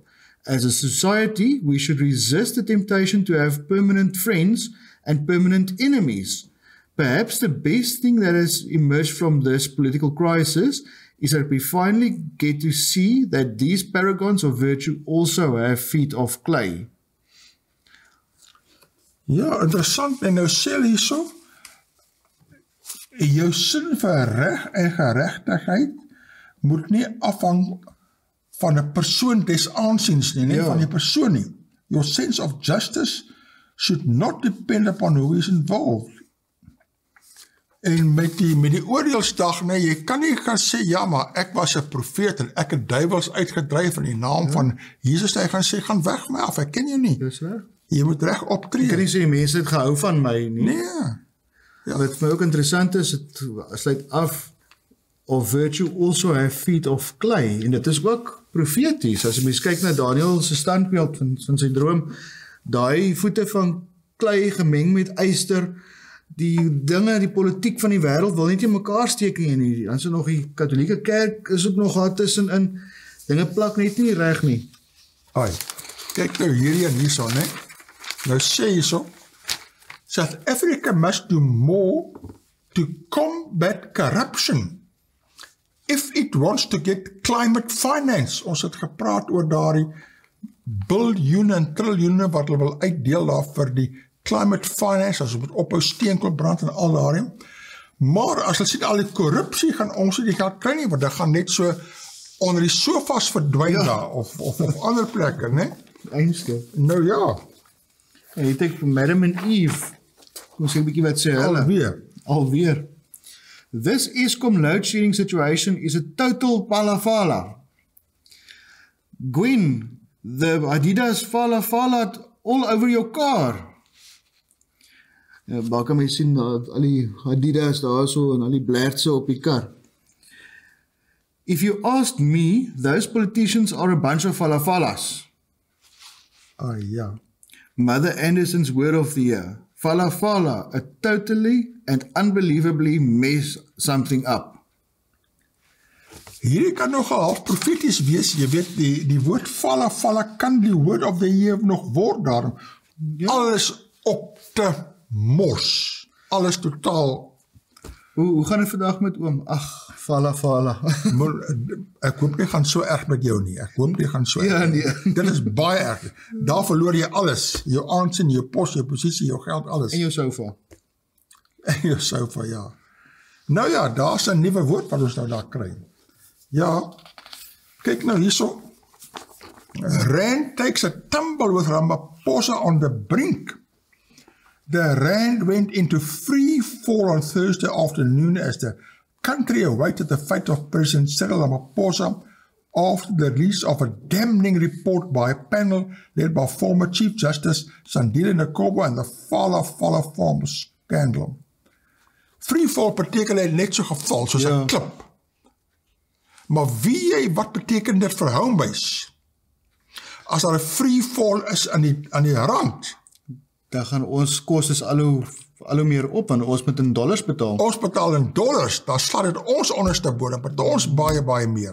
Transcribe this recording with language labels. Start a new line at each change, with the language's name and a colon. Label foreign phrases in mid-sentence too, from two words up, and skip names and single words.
English: As a society, we should resist the temptation to have permanent friends and permanent enemies. Perhaps the best thing that has emerged from this political crisis is that we finally get to see that these paragons of virtue also have feet of clay.
Afrikaans: Ja, interessant. En nou sê hulle hierso, jou sin vir reg en geregtigheid moet nie afhang van 'n persoon des aansiens nie, nie van die persoon nie.
English: Your sense of justice should not depend upon who is involved.
Afrikaans: En met die oordeelsdag, nee, jy kan nie gaan sê, ja, maar ek was 'n profeet en ek het duiwels uitgedryf in die naam van Jesus, hy gaan sê, gaan weg my af, ek ken jou nie. Dis reg. Jy moet reg optree. Ek kan nie sê die mense het gehou van my nie. Nee. Ja. Wat vir my ook interessant is, het sluit af of
English: virtue also have feet of clay,
Afrikaans: en dit is ook profeties, as jy mens kyk na Daniel se standbeeld van sy droom, daai voete van klei gemeng met yster, die dinge, die politiek van die wêreld wil net nie mekaar steek nie, dan is nog die katholieke kerk, is ook nog daar tussenin, dinge plak net nie reg nie. Ai, kyk nou hierdie en hierso, né? Nou sê hierso,
English: South Africa must do more to combat corruption if it wants to get climate finance.
Afrikaans: Ons het gepraat oor daardie biljoene en triljoene wat hulle wil uitdeel daar vir die
English: climate finance,
Afrikaans: as ons moet ophou steenkoolbrand en al daarin. Maar as hulle sien al die korrupsie, gaan ons nie die geld kry nie, want dit gaan net so onder die sofas verdwyn daar, of ander plekke, né? Eindste. Nou ja. En jy dink vir Madam and Eve, kom sê 'n bietjie wat sê hulle. Alweer.
English: This Eskom load shedding situation is a total palafala. Gwen, the Adidas fala all over your car.
Afrikaans: Ja, daar kan my sien al die Adidas daar so en al die blerdse op die kar.
English: If you asked me, those politicians are a bunch of falafalas.
Afrikaans: Ja.
English: Mother Anderson's word of the year. Falafala, a totally and unbelievably mess something up.
Afrikaans: Hierdie kan nogal half profeties wees, jy weet, die woord falafala kan die
English: word of the year
Afrikaans: nog word daarom. Ja. Alles op te mors. Alles totaal. Hoe gaan dit vandag met oom? Ag, falafala. Ek hoop nie gaan so erg met jou nie. Ek hoop nie gaan so erg. Ja, nee. Dit is baie erg. Daar verloor jy alles. Jou aansien, jou pos, jou posisie, jou geld, alles. En jou sofa. En jou sofa, ja. Nou ja, daar is 'n nuwe woord wat ons nou daar kry. Ja, kyk nou hierso.
English: Rand takes a tumble with Ramaphosa on the brink. The rand went into free fall on Thursday afternoon as the country awaited the fate of President Cyril Ramaphosa after the release of a damning report by a panel led by former Chief Justice Sandile Nkobo and the Fala Farm scandal. Free fall
Afrikaans: beteken hy net so geval, soos 'n klip. Maar wat beteken dit vir Homebase? As daar 'n
English: free fall
Afrikaans: is aan die rand, dan gaan ons kostes al hoe meer op, want ons moet in dollars betaal. Ons betaal in dollars, dan slaat dit ons onderste bodem, betaal ons baie meer.